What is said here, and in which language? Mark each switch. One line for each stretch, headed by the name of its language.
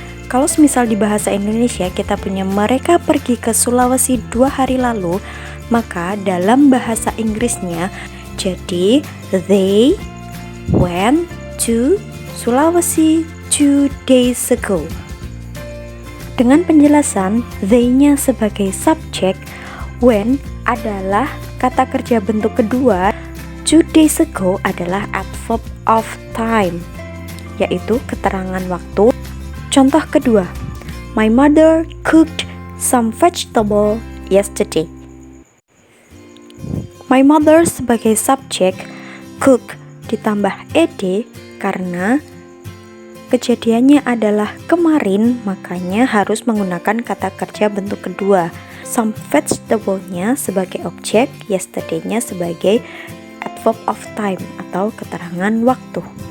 Indonesian: Kalau semisal di bahasa Indonesia kita punya mereka pergi ke Sulawesi 2 hari lalu, maka dalam bahasa Inggrisnya jadi
English: they went to Sulawesi 2 days ago.
Indonesian: Dengan penjelasan they-nya sebagai subjek, when adalah kata kerja bentuk kedua, 2 days ago adalah adverb of time, yaitu keterangan waktu. Contoh kedua,
English: my mother cooked some vegetable yesterday.
Indonesian: My mother sebagai subjek, cook ditambah ed karena kejadiannya adalah kemarin, makanya harus menggunakan kata kerja bentuk kedua. Some vegetable-nya sebagai objek, yesterday-nya sebagai adverb of time atau keterangan waktu.